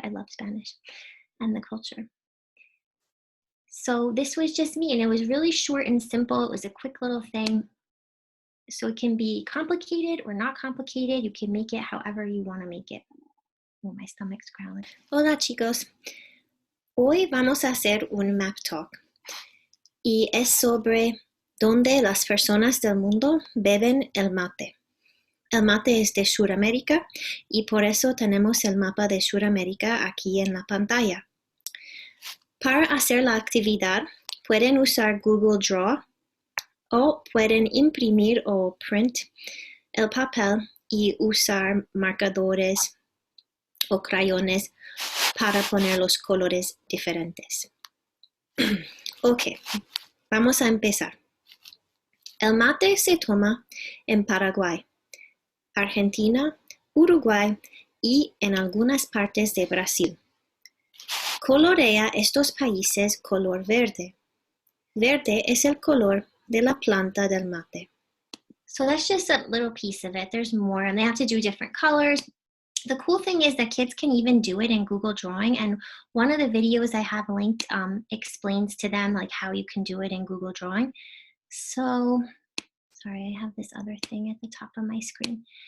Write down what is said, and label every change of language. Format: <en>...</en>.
<en>I love Spanish and the culture. So this was just me, and it was really short and simple. It was a quick little thing. So it can be complicated or not complicated. You can make it however you want to make it. Oh, my stomach's growling.</en> <es>Hola, chicos. Hoy vamos a hacer un</es> <en>map talk.</en> <es>Y es sobre dónde las personas del mundo beben el mate. El mate es de Sudamérica y por eso tenemos el mapa de Sudamérica aquí en la pantalla. Para hacer la actividad, pueden usar Google Draw o pueden imprimir o</es> <en>print</en> <es>el papel y usar marcadores o crayones para poner los colores diferentes. Ok, vamos a empezar. El mate se toma en Paraguay, Argentina, Uruguay y en algunas partes de Brasil. Colorea estos países color verde. Verde es el color de la planta del mate.</es> <en>So that's just a little piece of it. There's more, and they have to do different colors. The cool thing is that kids can even do it in Google Drawing, and one of the videos I have linked explains to them like how you can do it in Google Drawing. So, sorry, I have this other thing at the top of my screen.</en>